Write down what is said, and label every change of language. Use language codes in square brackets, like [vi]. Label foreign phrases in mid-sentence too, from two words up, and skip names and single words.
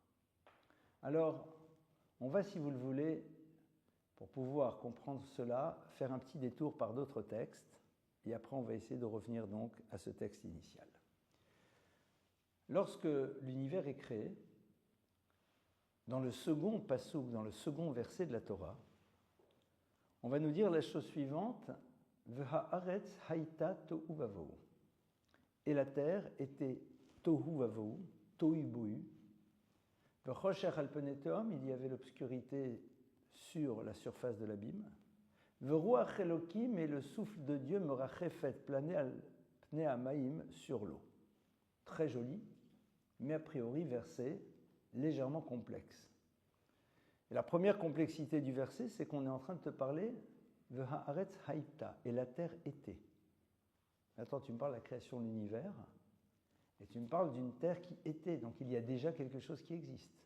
[fr] Alors, on va, si vous le voulez, pour pouvoir comprendre cela, faire un petit détour par d'autres textes, et après on va essayer de revenir donc à ce texte initial. Lorsque l'univers est créé, dans le second passouk, dans le second verset de la Torah, on va nous dire la chose suivante [he] והארץ היתה תהו ובהו. [fr] Et la terre était [he] תהו ובהו, [fr] tohu bohu. [he] וחושך על פני תהום, [fr] il y avait l'obscurité sur la surface de l'abîme. [he] ורוח אלהים, [fr] et le souffle de Dieu m'aurait fait planer [he] על פני המים, [fr] sur l'eau. Très joli, mais a priori verset légèrement complexe. Et la première complexité du verset, c'est qu'on est en train de te parler de [he] הארץ היתה, [fr] et la terre était. Attends, tu me parles de la création de l'univers, et tu me parles d'une terre qui était, donc il y a déjà quelque chose qui existe.